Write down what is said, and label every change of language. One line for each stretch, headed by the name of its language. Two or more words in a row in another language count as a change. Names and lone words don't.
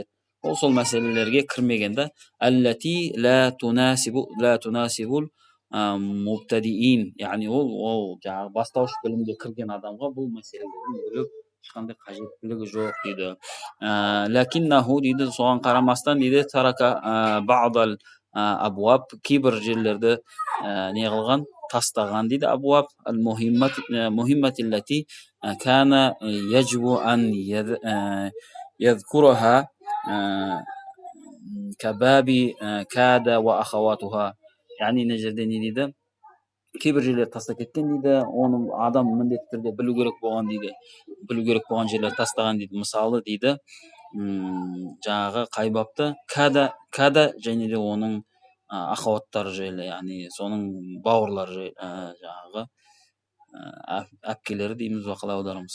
Kazakh: Ол сол мәселелерге кірмегенде
Arabic: التي لا تناسب المبتدئين,
Kazakh: яғни ол жаңағы бастауыш білімге кірген адамға бұл мәселелерді біліп ешқандай қажеттілігі жоқ дейді. Ләкиннаху дейді, соған қарамастан дейді,
Arabic: ترك بعض الأبواب,
Kazakh: кейбір жерлерді не қылған, тастаған дейді.
Arabic: أبواب مهمة التي كان يجب أن يذكرها كباب كاد وأخواتها.
Kazakh: Яғни мына жерде не дейді? Кейбір жерлер тастап кеткен дейді. Оны адам міндетті түрде білу керек болған дейді. Білу керек болған жерлер тастаған дейді. Мысалы дейді, жаңағы қай бапты? Када және де оның ахауаттары жайлы, яғни соның бауырлары жайлы, жаңағы әпкелері дейміз ба, қалай аударамыз?